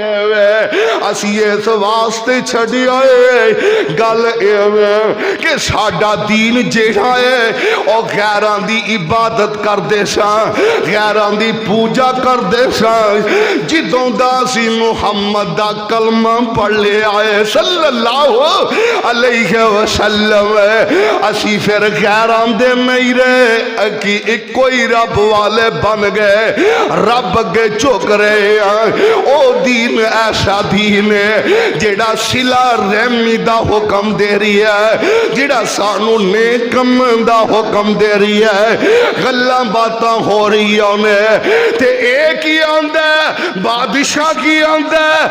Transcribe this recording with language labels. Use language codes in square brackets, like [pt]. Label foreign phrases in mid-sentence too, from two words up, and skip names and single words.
[pa] اسیں اس واسطے چھڈیا ہے گل کہ ساڈا دین جیہڑا ہے او غیراں دی عبادت کردے ساں غیراں دی پوجا کردے ساں جدوں دا اسیں محمد دا کلمہ پڑھ لیا ہے [ar] صلى الله عليه وسلم [pa] اسیں فیر غیراں دے نہیں رہے کہ اکو ہی رب والے بن گئے رب اگے جھک رہے ہیں او دین ایسا دین ہے جیہڑا صلہ رحمی دا حکم دے رہی ہے جیہڑا سانوں نیک کم دا حکم دے رہی ہے گلاں باتاں ہو رہی نے تے ایک ہی آندا بادشاہ کی آندا